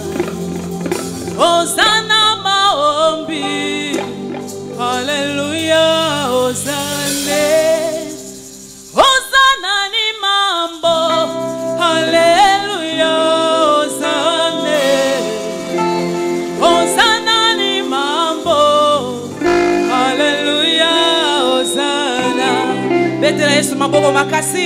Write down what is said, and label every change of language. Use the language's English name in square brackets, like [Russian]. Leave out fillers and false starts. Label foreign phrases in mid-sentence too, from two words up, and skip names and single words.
[Swahili] Hosanna maombi. Alléluia. Hosanna. Hosanna ni mambo. Alléluia. Hosanna. Hosanna ni mambo. Alléluia. Hosanna. [Lingala] Betela Yesu maboko makasi.